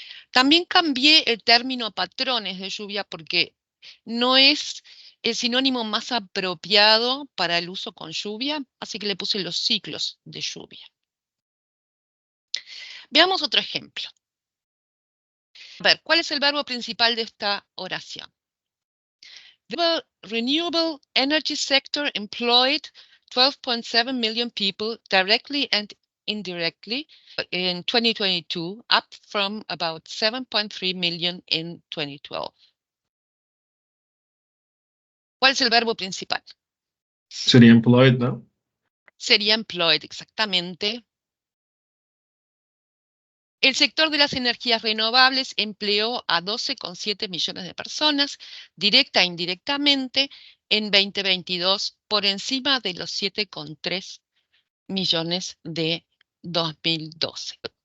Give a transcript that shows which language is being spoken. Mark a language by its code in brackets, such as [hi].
[es] También cambié el término patrones de lluvia porque no es el sinónimo más apropiado para el uso con lluvia, así que le puse los ciclos de lluvia. Veamos otro ejemplo. A ver, ¿cuál es el verbo principal de esta oración? [en] The renewable energy sector employed 12.7 million people directly and indirectly in 2022, up from about 7.3 million in 2012. [es] ¿Cuál es el verbo principal? Sería employed, ¿no? Sería employed, exactamente. El sector de las energías renovables empleó a 12,7 millones de personas, directa e indirectamente, en 2022, por encima de los 7,3 millones de 2012.